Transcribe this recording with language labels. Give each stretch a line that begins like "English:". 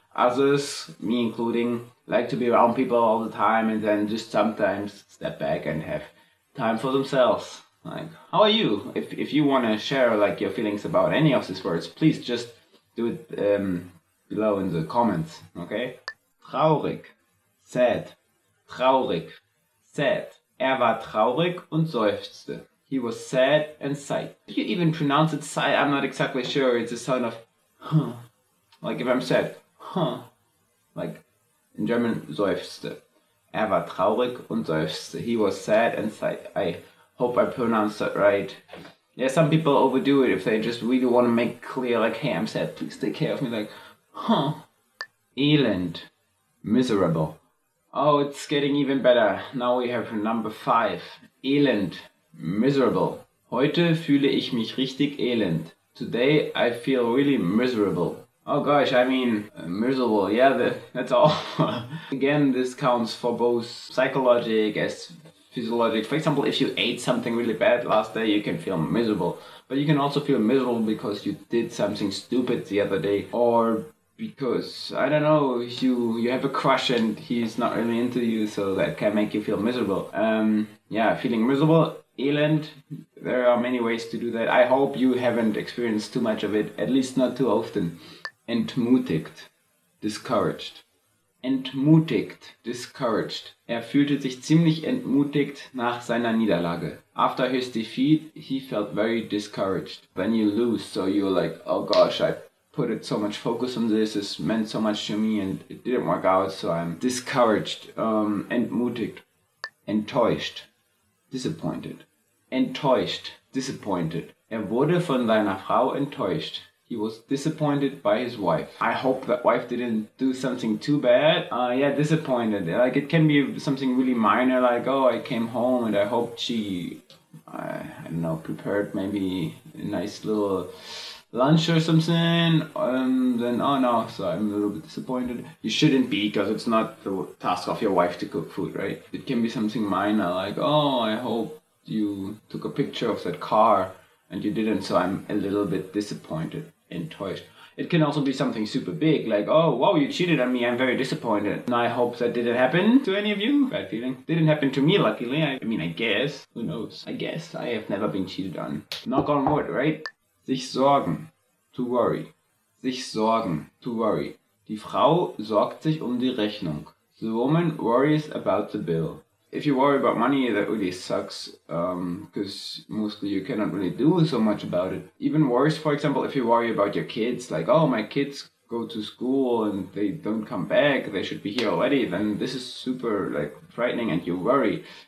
English: Others, me including, like to be around people all the time and then just sometimes step back and have time for themselves. Like, how are you? If you want to share like your feelings about any of these words, please just do it below in the comments, okay?
German: Traurig, sad, traurig, sad. War traurig und seufzte.
English: He was sad and sighed. If you even pronounce it sigh, I'm not exactly sure. It's a sound of huh. Like if I'm sad, huh. Like in German, seufzte.
German: War traurig und seufzte.
English: He was sad and sighed. I hope I pronounced that right. Yeah, some people overdo it if they just really want to make clear, like, hey, I'm sad, please take care of me. Like, huh. Elend. Miserable. Oh, it's getting even better. Now we have number 5. Elend. Miserable.
German: Heute fühle ich mich richtig elend.
English: Today I feel really miserable. Oh gosh, I mean, miserable, yeah, that's all. Again, this counts for both psychologic as physiologic. For example, if you ate something really bad last day, you can feel miserable. But you can also feel miserable because you did something stupid the other day. Or because, I don't know, you have a crush and he's not really into you, so that can make you feel miserable. Yeah, feeling miserable Elend. There are many ways to do that. I hope you haven't experienced too much of it, at least not too often.
German: Entmutigt, discouraged. Entmutigt, discouraged. Er fühlte sich ziemlich entmutigt nach seiner Niederlage.
English: After his defeat, he felt very discouraged. When you lose, so you're like, oh gosh, I put it so much focus on this, it meant so much to me and it didn't work out, so I'm discouraged.
German: Entmutigt, enttäuscht, disappointed. Enttäuscht, disappointed. Er wurde von seiner Frau enttäuscht.
English: He was disappointed by his wife. I hope that wife didn't do something too bad. Yeah, disappointed. Like, it can be something really minor, like, oh, I came home and I hoped she, I don't know, prepared maybe a nice little lunch or something. Then, oh no, so I'm a little bit disappointed. You shouldn't be, because it's not the task of your wife to cook food, right? It can be something minor, like, oh, I hope you took a picture of that car and you didn't, so I'm a little bit disappointed. Enttäuscht. It can also be something super big, like, oh, wow, you cheated on me, I'm very disappointed. And I hope that didn't happen to any of you. Bad feeling. Didn't happen to me, luckily. I mean, I guess. Who knows? I guess. I have never been cheated on. Knock on wood, right? Sich sorgen. To worry. Sich sorgen. To worry.
German: Die Frau sorgt sich die Rechnung.
English: The woman worries about the bill. If you worry about money, that really sucks, because mostly you cannot really do so much about it. Even worse, for example, if you worry about your kids, like, oh, my kids go to school and they don't come back, they should be here already, then this is super, like, frightening and you worry.